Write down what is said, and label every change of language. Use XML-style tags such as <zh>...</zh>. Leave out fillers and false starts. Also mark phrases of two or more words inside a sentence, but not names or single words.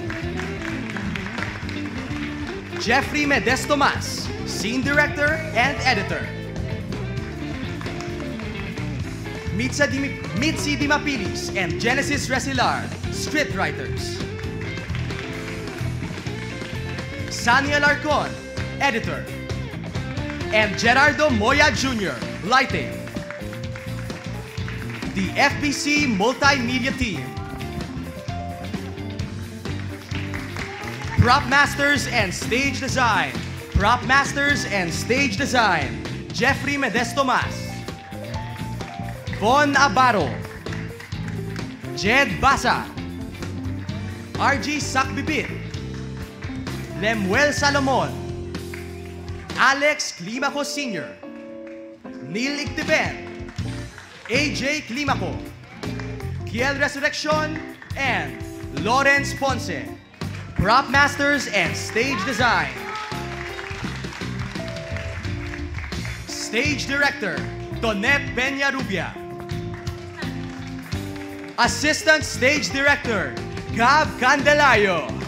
<en>Jeffrey Medes Tomas, Scene Director and Editor, Mitzi Dimapilis and Genesis Resilar, Scriptwriters, Sani Alarcon, Editor, and Gerardo Moya Jr., Lighting. The FPC Multimedia Team, Prop Masters and Stage Design, Prop Masters and Stage Design, Jeffrey Medes Tomas, Von Abaro, Jed Basa, RG Sakbibit, Lemuel Salomon, Alex Climaco Sr., Neil Ictiben, AJ Climaco, Kiel Resurrection, and Lawrence Ponce. Prop Masters and Stage Design. Stage Director, Tonette Peñarubia. Assistant Stage Director, Gab Candelayo.</en>